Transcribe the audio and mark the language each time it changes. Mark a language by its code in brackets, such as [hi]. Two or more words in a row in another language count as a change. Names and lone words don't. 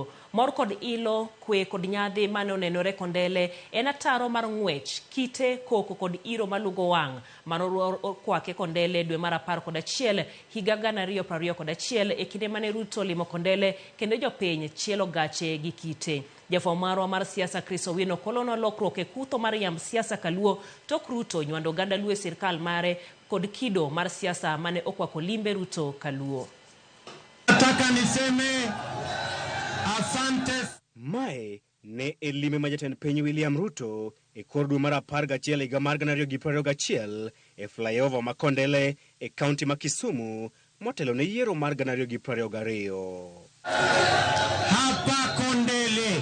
[luo] Mor kod ilo, kwe kod nyadhi mane onenore Kondele en ataro mar ng'wech, kite, koko kod iro malungo wang' manokwake Kondele dwe mar 11 higa 2021 e kinde mane Ruto limo Kondele kendo jopiny chielo gache gi kite. Jafwambo marwa mar siasa Chris Owino kolono lokruok e kutho mar yamb siasa kaluo tok Ruto nywando oganda luo e sirkal mare kod kido mar siasa mane okwako limbe Ruto kaluo. [sw] Nataka niseme asante. [luo] Mae ne e limbe ma jatend piny William Ruto e kor dwe mar 11 higa mar 2021 e flyover ma Kondele e kaunti ma Kisumu motelo ne yiero mar 2022. [sw] Hapa Kondele.